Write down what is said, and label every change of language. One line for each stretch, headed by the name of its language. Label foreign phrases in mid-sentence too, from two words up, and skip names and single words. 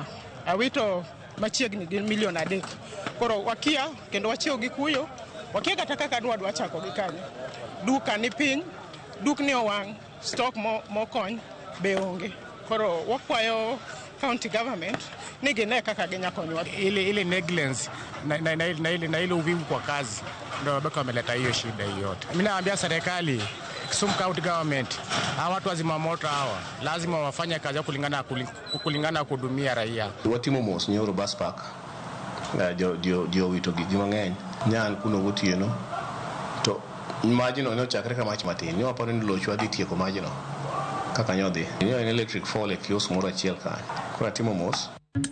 Luo (Kenya and Tanzania): Awito machiegni gi milion 3. Koro wakia kendo wachiew gi kuyo. Wakia kata kaka dwa chako gi kanyo. Duka ni piny, dukni owang', stock mokony be onge. Koro wakwayo
English: county government
Luo (Kenya and Tanzania): ni gine kaka ginyakonywa.
Swahili: Ile negligence na ile uvivu kwa kazi ndio bado wameleta hiyo shida yote. Mimi naambia serikali, Kisumu County Government, hawa watu wazima moto hawa lazima wafanye kazi kulingana kuhudumia raia.
Luo (Kenya and Tanzania): Watimo mos Nyoro Bus Park dio wito gi mang'eny nyan kuno gotieno to majino ne ochakre ka mach matin ni waparo ni lochwa dhi tieko majino kaka nyodhi ni en
English: electric fall
Luo (Kenya and Tanzania): e kiosk moro achiel kanyo. Koro atimo mos